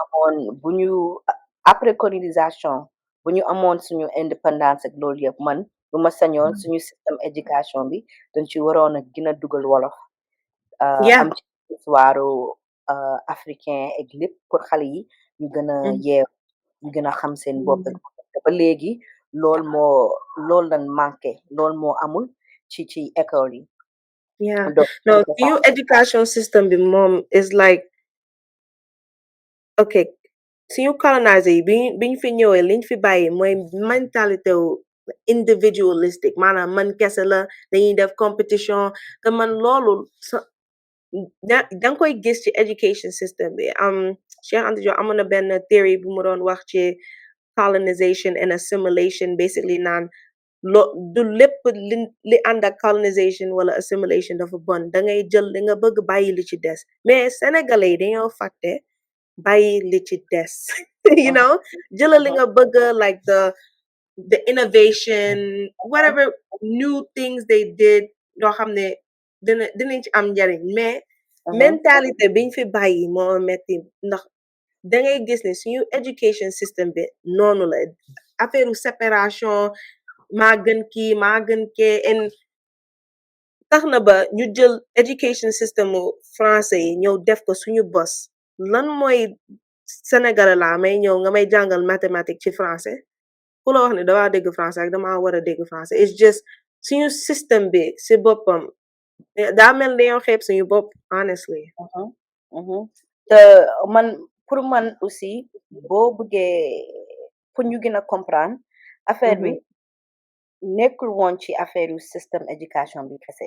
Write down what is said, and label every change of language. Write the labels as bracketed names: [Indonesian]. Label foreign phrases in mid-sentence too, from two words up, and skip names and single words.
[Wolof] amoon bu ñu [French] après colonisation [Wolof] bu ñu amoon suñu indépendance ak loolu yëpp man lu ma sañoon suñu [French] système éducation [Wolof] bi dañ ci waroon a gën a dugal wolof, am [English] Yeah. [Wolof] ci [French] histoire africain [Wolof] ak lépp pour xale yi ñu gën a Mhm. yeew, ñu gën a xam seen bopp ak Mhm. te ba léegi loolu lañ manqué, loolu moo amul ci école yi. [English] Yeah. [Wolof] Donc [English] No, your education system be mom is like okay. [Wolof] Suñu coloniser yi biñ fi ñëwee liñ fi bàyyi mooy mentalité wu individualistic maanaam man kese la dañuy def competition te man loolu danga koy gis ci [English] education system [Wolof] bi Cheikh Anta Diop amoon na benn theory bu mu doon wax ci [English] colonization and assimilation basically [Wolof] naan du lépp li ànd ak colonization wala assimilation dafa bon da ngay jël li nga bëgg bàyyi li ci des [French] mais sénégalais [Wolof] yi dañoo fàtte bàyyi li ci des you Mhm, [English] know [Wolof] jëlal li mhm, nga bëgg [English] like the innovation whatever new things they did [Wolof] yoo xam ne dinañ ci am njariñ mais mhm, mentalité biñ fi bàyyi moo metti ndax da ngay gis ne suñu [English] education system [Wolof] bi noonu la [French] affaire séparation [Wolof] maa gën kii maa gën kee en tax na ba ñu jël [English] education system [Wolof] mu français yi ñëw def ko suñu bos lan mooy Sénégal laa may ñëw nga may jàngal mathématique ci français ku la wax ne damaa dégg français ak damaa war a dégg français [English] it's just [Wolof] suñu système bi si boppam daa mel ni dañoo xeeb suñu bopp honestly. mhm, mhm. Te man [French] pour man aussi [Wolof] boo bëggee pour ñu gën a [French] comprendre affaire [Wolof] bi Mhm. nekkul woon ci affaire yu [French] système éducation [Wolof] bi kese.